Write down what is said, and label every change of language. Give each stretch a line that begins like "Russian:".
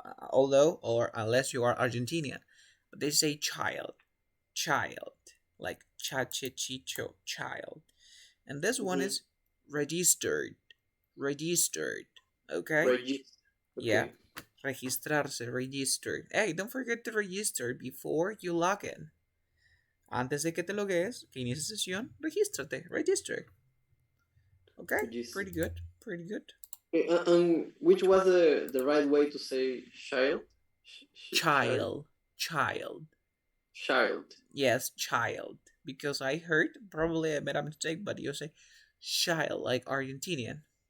English: Although, or unless you are Argentinian. But they say child. Child. Like chachichicho, child. And this one is registered. Registered. Okay? Yeah. Registrarse, registered. Hey, don't forget to register before you log in.
Spanish: Antes de que te logues, que inicie sesión, regístrate, register.
English: Okay? Register. Pretty good, pretty good. Which was the right way to say child? Child. Child. Child. Yes, child. Because I heard, probably I made a mistake, but you say child, like Argentinian.